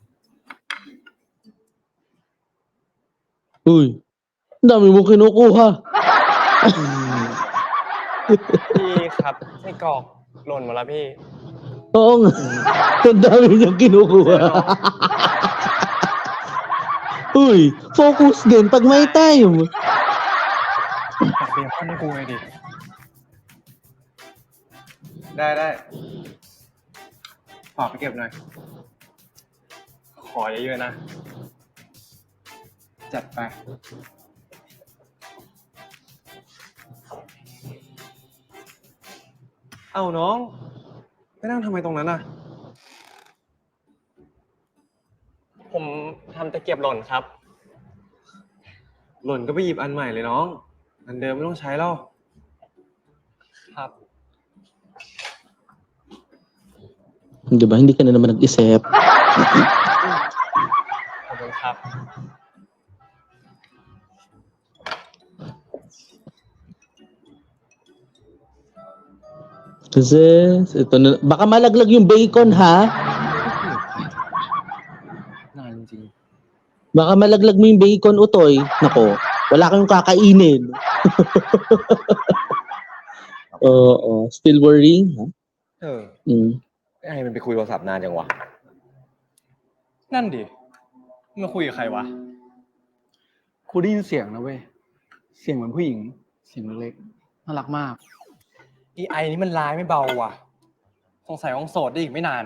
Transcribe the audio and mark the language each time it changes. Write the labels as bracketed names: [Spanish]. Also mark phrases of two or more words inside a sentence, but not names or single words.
[Filipino] Uy. Ang dami mo kinukuha. [Thai] พี่ครับไส้กรอกหล่นหมดแล้วพี่ [Filipino] Oo nga. Ang dami niyang kinukuha. Uy, focus din pag may time. [Thai] ตักเบคอนให้กูไงดิ ได้ฝากไปเก็บหน่อย ขอเยอะๆนะ จัดไป เอ้าน้อง ไปนั่งทำไมตรงนั้นน่ะ ผมทำตะเกียบหล่นครับ หล่นก็ไปหยิบอันใหม่เลยน้อง อันเดิมไม่ต้องใช้แล้ว ครับ [Filipino] Di ba? Hindi ka na naman nag-isip. [Thai] ขอบคุณครับ [Filipino] Kasi, ito na. Baka malaglag yung bacon, ha? [Thai] นานจริง [Filipino] Baka malaglag mo yung bacon, Utoy. Nako, wala kang kakainin. Oo. [English] Still worrying, [Filipino] ha? [Thai] เออ Mm. ไอ้มันไปคุยโทรศัพท์นานจังวะ นั่นดิมาคุยกับใครวะ กูได้ยินเสียงนะเว้ย เสียงเหมือนผู้หญิง เสียงเล็กๆน่ารักมาก ไอนี่มันร้ายไม่เบาว่ะ สงสัยคงโสดได้อีกไม่นาน